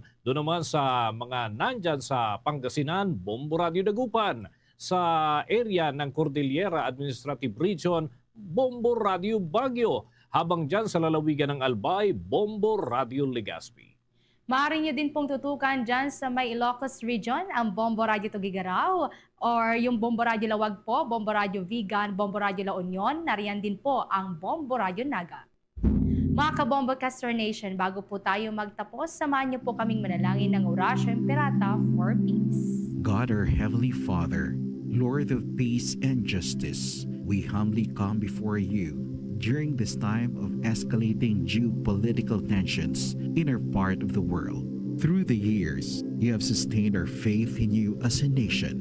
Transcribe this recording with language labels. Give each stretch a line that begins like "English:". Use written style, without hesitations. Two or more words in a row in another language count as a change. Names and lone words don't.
Filipino: Doon naman sa mga nandyan sa Pangasinan, Bombo Radio Dagupan. Sa area ng Cordillera Administrative Region, Bombo Radio Baguio. Habang dyan sa lalawigan ng Albay, Bombo Radio Legazpi. Maaari niyo din pong tutukan dyan sa may Ilocos Region, ang Bombo Radio Tugigaraw, or yung Bombo Radio Lawag po, Bombo Radio Vigan, Bombo Radio La Union. Nariyan din po ang Bombo Radio Naga. Mga kabombo Castor Nation, bago po tayo magtapos, samahan niyo po kaming manalangin ng Orasyo Imperata for Peace.
English: God, our Heavenly Father, Lord of peace and justice, we humbly come before you during this time of escalating geopolitical tensions in our part of the world. Through the years, you have sustained our faith in you as a nation.